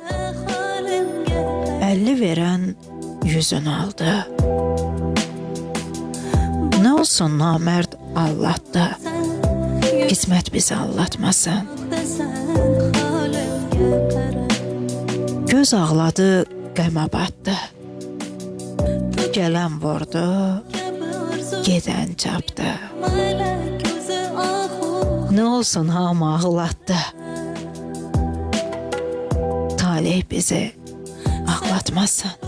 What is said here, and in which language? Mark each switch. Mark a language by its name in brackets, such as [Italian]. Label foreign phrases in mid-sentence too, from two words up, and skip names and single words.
[Turkish] 50 veren 100'ünü aldı. Ne olsun namerd Allah'tı. Kısmet bizi allatmasın. [Azerbaijani] Göz ağladı, qəmə batdı. Gələn vurdu, gedən çapdı. [Turkish] Ne olsun [Azerbaijani] hamı ağlatdı. [Turkish] Talih bizi ağlatmasın.